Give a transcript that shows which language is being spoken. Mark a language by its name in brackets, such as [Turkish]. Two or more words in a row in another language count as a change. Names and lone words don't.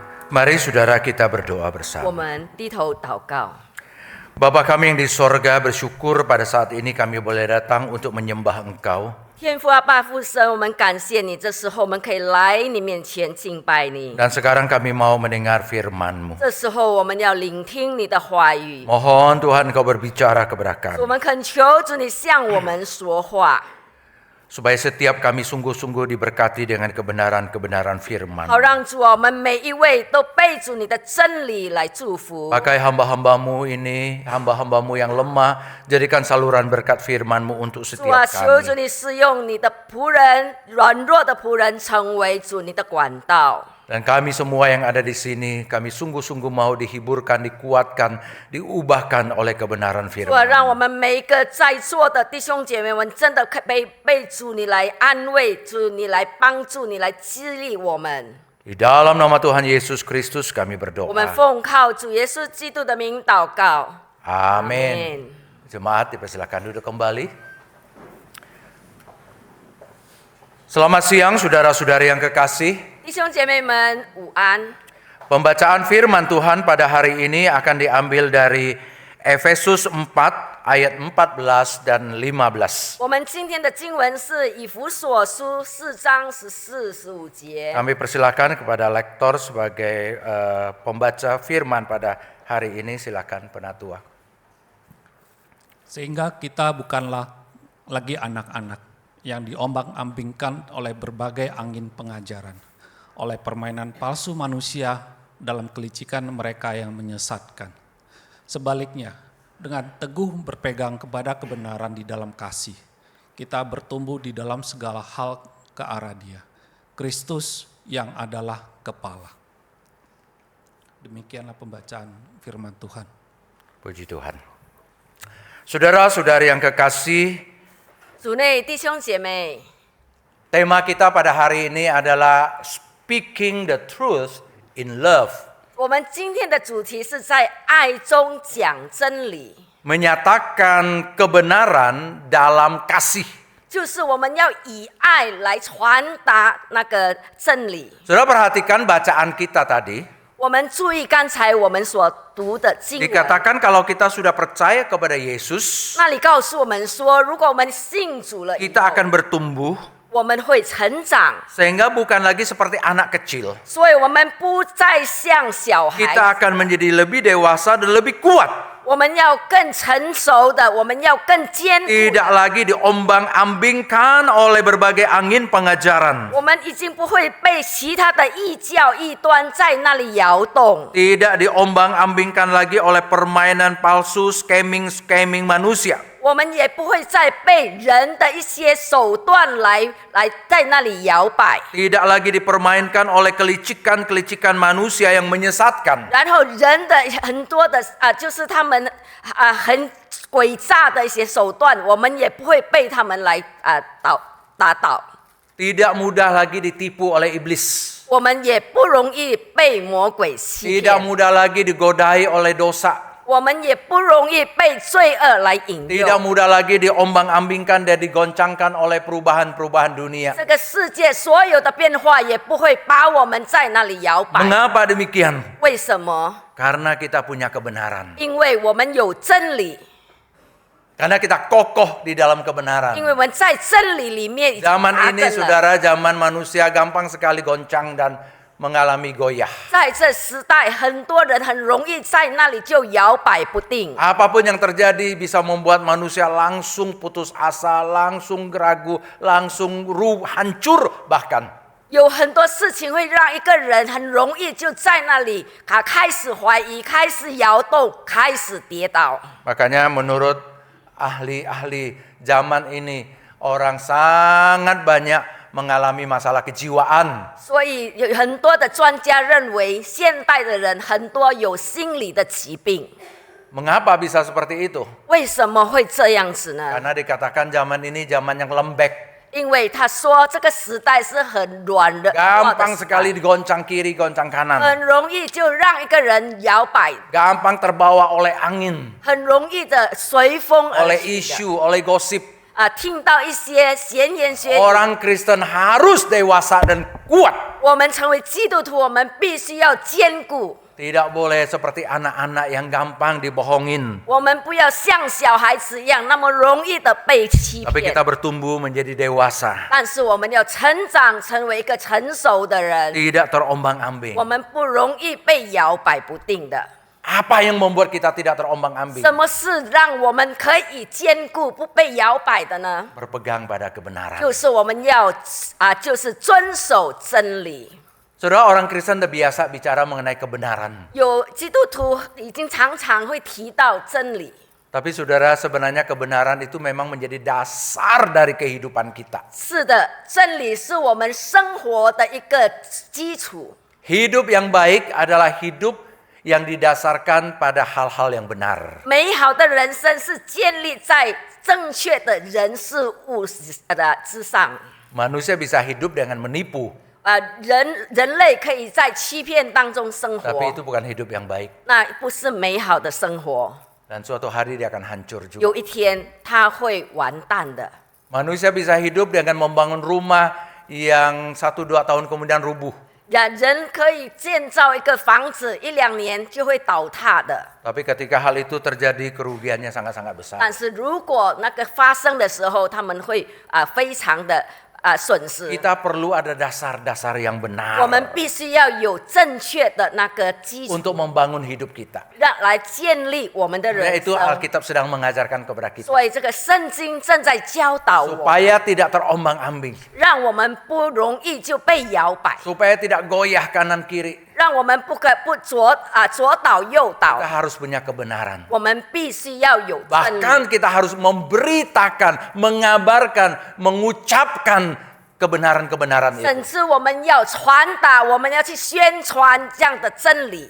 [Indonesian] Mari saudara kita berdoa [Chinese] 我 [Indonesian] bersama. [Chinese] 们低头祷告。 [Indonesian] Bapa kami yang di sorga, bersyukur pada saat ini kami boleh datang untuk menyembah Engkau. [Chinese] 天父啊，爸父神，我们感谢你，这时候我们可以来你面前敬拜你。 [Indonesian] Dan sekarang kami mau mendengar firman-Mu. [Chinese] 这时候我们要聆听你的话语， [Indonesian] Mohon Tuhan Engkau berbicara kepada [Chinese] 我 [Indonesian] kami. [Chinese] 们恳求主你向我们说话， [Indonesian] Supaya setiap kami sungguh-sungguh diberkati dengan kebenaran-kebenaran [Chinese] 好 [Indonesian] firman. [Chinese] 让主啊，我们每一位都被主你的真理来祝福。 [Indonesian] Pakai hamba-hamba-Mu ini, hamba-hamba-Mu yang lemah, jadikan saluran berkat firman-Mu untuk [Chinese] 主啊， [Indonesian] setiap [Chinese] 求主 [Indonesian] kami. [Chinese] 你使用你的仆人，软弱的仆人成为主你的管道。 [Indonesian] Dan kami semua yang ada di sini, kami sungguh-sungguh mau dihiburkan, dikuatkan, diubahkan oleh kebenaran [Chinese] 主啊，让 [Indonesian] firman. [Chinese] 我们每一个在座的弟兄姐妹们，真的被主你来安慰，主你来帮助，你来激励我们。 [Indonesian] Di dalam nama Tuhan Yesus Kristus kami [Chinese] 我们 [Indonesian] berdoa. [Chinese] 奉靠主耶稣基督的名祷告。 [Indonesian] Amin. Jemaat dipersilakan duduk kembali. Selamat siang saudara-saudari yang kekasih. [Chinese] 弟兄姐妹们午安。 [Indonesian] Pembacaan firman Tuhan pada hari ini akan diambil dari Efesus 4 ayat 14 dan 15. [Chinese] 我们今天的经文是以弗所书4章14、15节。 [Indonesian] Kami persilakan kepada lektor sebagai pembaca firman pada hari ini. Silakan penatua. Sehingga kita bukanlah lagi anak-anak yang diombang-ambingkan oleh berbagai angin pengajaran, oleh permainan palsu manusia dalam kelicikan mereka yang menyesatkan. Sebaliknya, dengan teguh berpegang kepada kebenaran di dalam kasih, kita bertumbuh di dalam segala hal ke arah Dia, Kristus yang adalah kepala. Demikianlah pembacaan firman Tuhan. Puji Tuhan. Saudara-saudari yang kekasih, [Chinese] 主内弟兄姐妹， [Indonesian] tema kita pada hari ini adalah [English] Speaking the Truth in Love. [Chinese] 我们今天的主题是在爱中讲真理， [Indonesian] Menyatakan kebenaran dalam kasih. [Chinese] 就是我们要以爱来传达那个真理。 [Indonesian] Saudara perhatikan bacaan kita tadi. [Chinese] 我们注意刚才我们所读的经文， [Indonesian] Dikatakan kalau kita sudah percaya kepada Yesus, [Chinese] 那里告诉我们说，如果我们信主了以 [Indonesian] kita [Chinese] 后， [Indonesian] akan bertumbuh [Chinese] 我们会成长， [Indonesian] sehingga bukan lagi seperti anak kecil. [Chinese] 所以我们不再像小孩， [Indonesian] Kita akan menjadi lebih dewasa dan lebih kuat. [Chinese] 我们要更成熟的，我们要更坚固 [Indonesian] Tidak [Chinese] 的。 [Indonesian] lagi diombang-ambingkan oleh berbagai angin pengajaran. [Chinese] 我们已经不会被其他的异教异端在那里摇动， [Indonesian] Tidak diombang-ambingkan lagi oleh permainan palsu, scamming manusia. [Chinese] 我们也不会再被人的一些手段来在那里摇摆， [Indonesian] Tidak lagi dipermainkan oleh kelicikan-kelicikan manusia yang menyesatkan. [Chinese] 然后人的很多的就是他们很诡诈的一些手段，我们也不会被他们来打倒， [Indonesian] Tidak mudah lagi ditipu oleh iblis. [Chinese] 我们也不容易被魔鬼欺 [Indonesian] Tidak [Chinese] 骗， [Indonesian] mudah lagi digodai oleh dosa. [Chinese] 我们也不容易被罪恶来引 [Indonesian] Tidak [Chinese] 诱。 [Indonesian] mudah lagi diombang-ambingkan dan digoncangkan oleh perubahan-perubahan dunia. [Chinese] 这个世界所有的变化也不会把我们在那里摇摆。 [Indonesian] Mengapa demikian? [Chinese] 为什么？ [Indonesian] Karena kita punya kebenaran. [Chinese] 因为我们有真理， [Indonesian] Karena kita kokoh di dalam kebenaran. [Chinese] 因为我们在真理里面已经 [Indonesian] Zaman [Chinese] 扎 [Indonesian] ini [Chinese] 根了。 [Indonesian] saudara, zaman manusia gampang sekali goncang dan mengalami goyah. [Chinese] 在这时代，很多人很容易在那里就摇摆不定。 [Indonesian] Apapun yang terjadi bisa membuat manusia langsung putus asa, langsung ragu, langsung hancur bahkan. [Chinese] 有很多事情会让一个人很容易就在那里开始怀疑，开始摇动，开始跌倒。 [Indonesian] Makanya menurut ahli-ahli zaman ini, orang sangat banyak mengalami masalah kejiwaan. [Chinese] 所以有很多的专家认为，现代的人很多有心理的疾病。 [Indonesian] Mengapa bisa seperti itu? [Chinese] 为什么会这样子呢？ [Indonesian] Karena dikatakan zaman ini zaman yang lembek. [Chinese] 因为他说这个时代是很软的， [Indonesian] Gampang sekali digoncang kiri, goncang kanan. [Chinese] 很容易就让一个人摇摆， [Indonesian] Gampang terbawa oleh angin, [Chinese] 很容易的随风而 [Indonesian] oleh [Chinese] 起的 [Indonesian] isu, oleh gosip. [Chinese] 听到一些闲言闲语。 [Indonesian] Orang Kristen harus dewasa dan kuat. [Chinese] 我们成为基督徒，我们必须要坚固。 [Indonesian] Tidak boleh seperti anak-anak yang gampang dibohongin. [Chinese] 我们不要像小孩子一样那么容易的被欺 [Indonesian] Tapi [Chinese] 骗 [Indonesian] kita，bertumbuh menjadi dewasa. [Chinese] 但是我们要成长，成为一个成熟的人。 [Indonesian] Tidak terombang-ambing. [Chinese] 我们不容易被摇摆不定的。 [Indonesian] Apa yang membuat kita tidak terombang-ambing? [Chinese] 什么是让我们可以坚固不被摇摆的呢？ [Indonesian] Berpegang pada kebenaran. [Chinese] 就是我们要就是遵守真理。 [Indonesian] Saudara, orang Kristen terbiasa bicara mengenai kebenaran. [Chinese] 有基督徒已经常常会提到真理。 [Indonesian] Tapi saudara, sebenarnya kebenaran itu memang menjadi dasar dari kehidupan kita. [Chinese] 是的，真理是我们生活的一个基础。 [Indonesian] Hidup yang baik adalah hidup yang didasarkan pada hal-hal yang benar. [Chinese] 美好的人生是建立在正确的人事物之上。 [Indonesian] Manusia bisa hidup dengan menipu, [Chinese] 人类可以在欺骗当中生 [Indonesian] tapi [Chinese] 活， [Indonesian] itu bukan hidup yang baik. [Chinese] 那不是美好的生活。 [Indonesian] Dan suatu hari dia akan hancur juga. [Chinese] 有一天他会完蛋的。 [Indonesian] Manusia bisa hidup dengan membangun rumah yang 1-2 tahun kemudian rubuh. [Chinese] 人可以建造一个房子，1-2年就会倒塌的。 [Indonesian] Tapi ketika hal itu terjadi, kerugiannya sangat-sangat besar. [Chinese] 但是如果那个发生的时候，他们会非常的损失。 [Indonesian] Kita perlu ada dasar-dasar yang [Chinese] 我 [Indonesian] benar [Chinese] 们必须要有正确的那个基础， [Indonesian] untuk membangun hidup kita. [Chinese] 来建立我们的 [Indonesian] Nah, [Chinese] 人 [Indonesian] itu [Chinese] 生。 [Indonesian] Alkitab sedang mengajarkan kepada kita. [Chinese] 所以这个圣经正在教导我， [Indonesian] Supaya tidak terombang-ambing. [Chinese] 让我们不容易就被摇摆， [Indonesian] Supaya tidak goyah kanan kiri. [Chinese] 让我们不左倒右倒 [Indonesian] Kita。harus punya kebenaran. [Chinese] 我们必须要有真理。 [Indonesian] Bahkan kita harus memberitakan, mengabarkan, mengucapkan kebenaran-kebenaran itu. [Chinese] 甚至我们要传达，我们要去宣传这样的真理。